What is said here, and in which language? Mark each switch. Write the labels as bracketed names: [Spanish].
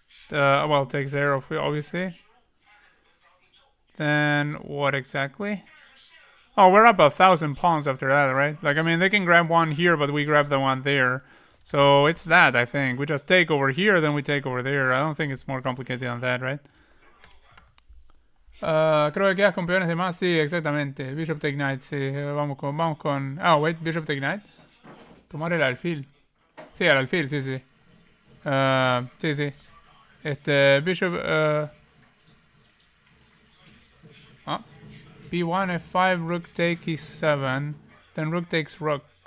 [English] Well, takes there, obviously. Then what exactly? Oh, we're up 1,000 pawns after that, right? Like, I mean, they can grab one here, but we grab the one there. So it's that, I think. We just take over here, then we take over there. I don't think it's more complicated than that, right? [Spanish] Creo que quedas campeones de más, sí, exactamente. [English] Bishop take knight, [Spanish] sí. Vamos con... [English] Ah, wait, Bishop take knight. [Spanish] Tomar el alfil. Sí, el alfil, sí, sí. Sí, sí. Bishop... [English] B1, F5, rook take E7. Then rook takes rook.